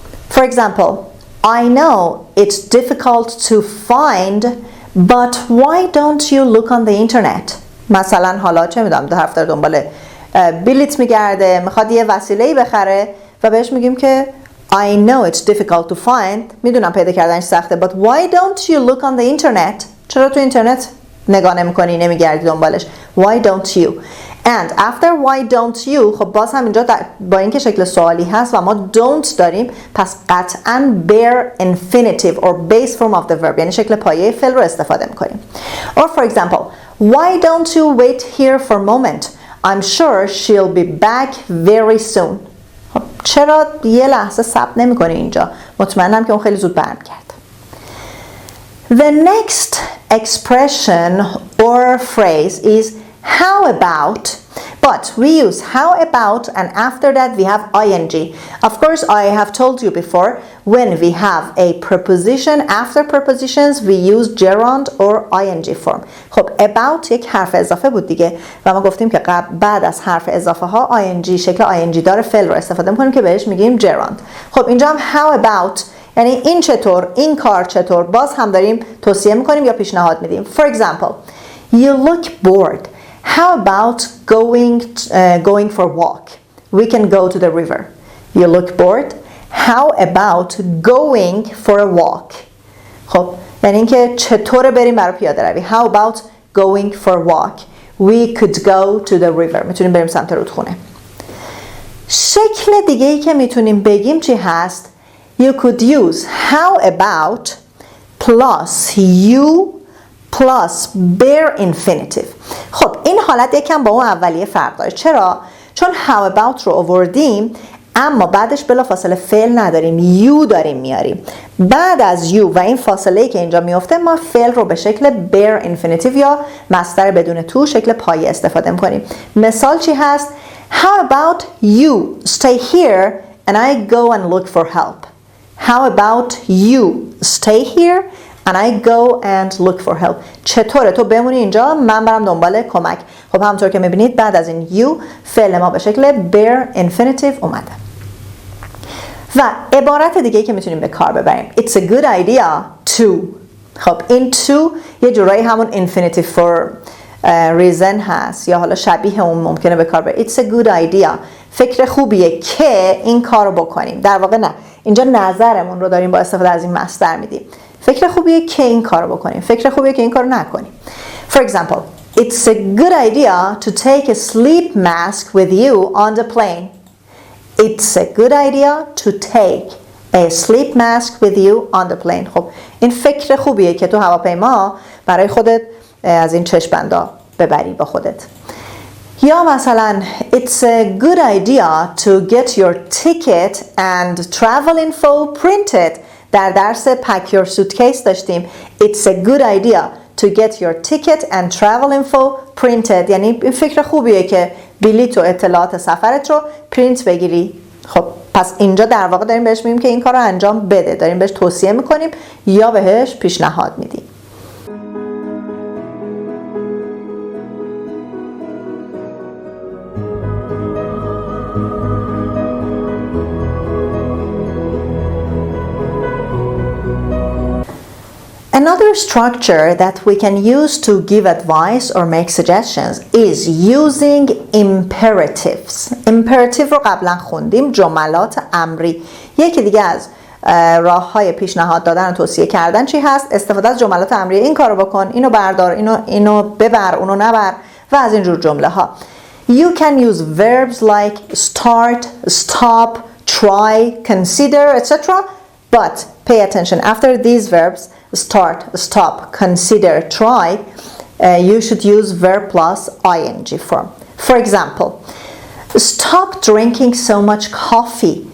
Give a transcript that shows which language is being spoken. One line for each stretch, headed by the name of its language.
English: For example, I know it's difficult to find but why don't you look on the internet؟
Persian: مثلا حالا چه میدونم دو هفته دنبال بلیت میگرده، میخواد یه وسیله‌ای بخره و بهش میگیم که
English: I know it's difficult to find،
Persian: میدونم پیدا کردنش سخته،
English: but why don't you look on the internet؟
Persian: چرا تو اینترنت نگاه نمی‌کنی، نمیگردی دنبالش؟
English: Why don't you؟ And after why don't you
Persian: خب باز هم اینجا با اینکه شکل سوالی هست و ما don't داریم، پس قطعاً
English: bare infinitive or base form of the verb
Persian: یعنی شکل پایه فعل رو استفاده می‌کنیم.
English: Or for example, why don't you wait here for a moment؟ I'm sure she'll be back very soon.
Persian: چرا یه لحظه صبر نمی‌کنی اینجا؟ مطمئنم که اون خیلی زود برمیگرده.
English: The next expression or phrase is how about, but we use how about and after that we have ing. Of course, I have told you before, when we have a preposition, after prepositions we use gerund or ing form.
Persian: خب about یک حرف اضافه بود دیگه و ما گفتیم که بعد از حرف اضافه ها ing شکل ing دار فعل رو استفاده می‌کنیم که بهش میگیم gerund. خب اینجا هم how about یعنی این چطور، این کار چطور، باز هم داریم توصیه می‌کنیم یا پیشنهاد میدیم.
English: For example, you look bored. How about going for a walk? We can go to the river. You look bored? How about going for a walk?
Persian: خب یعنی اینکه چطور بریم برای پیاده روی.
English: How about going for a walk? We could go to the river.
Persian: میتونیم بریم سمت رودخونه. شکل دیگه‌ای که میتونیم بگیم چی هست؟
English: You could use how about plus you plus bare infinitive.
Persian: خب این حالت یکم با اون اولیه فرق داره. چرا؟ چون how about رو آوردیم اما بعدش بلافاصله فعل نداریم، you داریم میاریم. بعد از you و این فاصله‌ای که اینجا میفته ما فعل رو به شکل bare infinitive یا مصدر بدون تو شکل پایه استفاده میکنیم. مثال چی هست؟
English: How about you stay here and I go and look for help. How about you stay here and I go and look for help.
Persian: چطوره تو بمونی اینجا من برم دنبال کمک. خب همونطور که میبینید بعد از این you فعل ما به شکل bare infinitive اومده. و عبارت دیگه که میتونیم به کار ببریم
English: It's a good idea to.
Persian: خب این to یه جورایی همون infinitive for reason هست یا حالا شبیه اون ممکنه به کار بره.
English: It's a good idea.
Persian: فکر خوبیه که این کارو بکنیم. در واقع نه، اینجا نظرمون رو داریم با استفاده از این مصدر میدیم. فکر خوبیه که این کارو بکنیم. فکر خوبیه که این کارو نکنیم.
English: For example, it's a good idea to take a sleep mask with you on the plane. It's a good idea to take a sleep mask with you on the plane.
Persian: خب این فکر خوبیه که تو هواپیما برای خودت از این چشم‌بندا ببری با خودت. یا مثلا
English: it's a good idea to get your ticket and travel info printed.
Persian: در درس
English: pack your suitcase
Persian: داشتیم
English: it's a good idea to get your ticket and travel info printed.
Persian: یعنی این فکر خوبیه که بلیط و اطلاعات سفرت رو پرینت بگیری. خب پس اینجا در واقع داریم بهش میگیم که این کار رو انجام بده، داریم بهش توصیه میکنیم یا بهش پیشنهاد میدیم.
English: Another structure that we can use to give advice or make suggestions is using imperatives.
Persian: Imperative رو قبلا خوندیم، جملات امری. یکی دیگه از راه‌های پیشنهاد دادن و توصیه کردن چی هست؟ استفاده از جملات امری. این کارو بکن، اینو بردار، اینو ببر، اونو نبر و از این جور جمله ها.
English: You can use verbs like start, stop, try, consider, etc. But pay attention, after these verbs start, stop, consider, try, you should use verb plus ing form. For example, stop drinking so much coffee.